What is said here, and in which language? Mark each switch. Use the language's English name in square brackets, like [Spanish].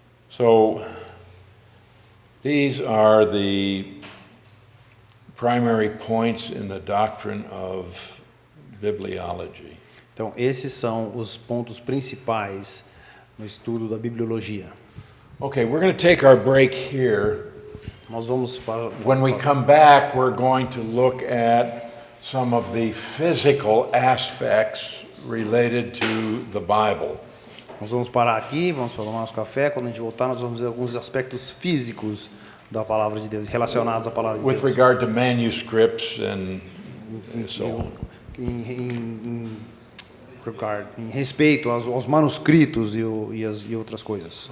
[English] So these are the primary points in the doctrine of bibliology. [Portuguese] Então, esses são os pontos principais no estudo da bibliologia. [English] Okay, we're going to take our break here. [Portuguese] Nós vamos para [English] When we come back, we're going to look at some of the physical aspects related to the Bible. [Portuguese] Nós vamos parar aqui, vamos tomar nosso café. Quando a gente voltar, nós vamos ver alguns aspectos físicos da palavra de Deus, relacionados à palavra de [English] With [Portuguese] Deus. [English] regard to manuscripts and so on. [Portuguese] Em respeito aos manuscritos e outras coisas.